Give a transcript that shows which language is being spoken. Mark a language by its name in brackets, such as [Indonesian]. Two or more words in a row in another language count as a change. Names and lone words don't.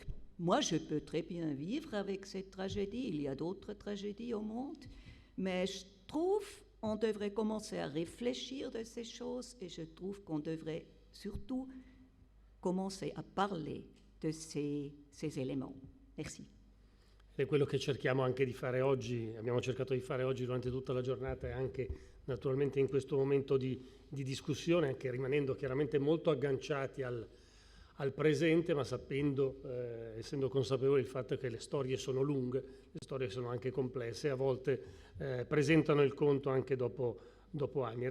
[French] Moi, je peux très bien vivre avec cette tragédie. Il y a d'autres tragédies au monde. Mais je trouve qu'on devrait commencer à réfléchir de ces choses, et je trouve qu'on devrait surtout commencer a parler di ces éléments. Merci. [Italian] È quello che cerchiamo anche di fare oggi, abbiamo cercato di fare oggi durante tutta la giornata e anche naturalmente in questo momento di discussione, anche rimanendo chiaramente molto agganciati al presente, ma sapendo, essendo consapevoli del fatto che le storie sono lunghe, le storie sono anche complesse e a volte presentano il conto anche dopo anni.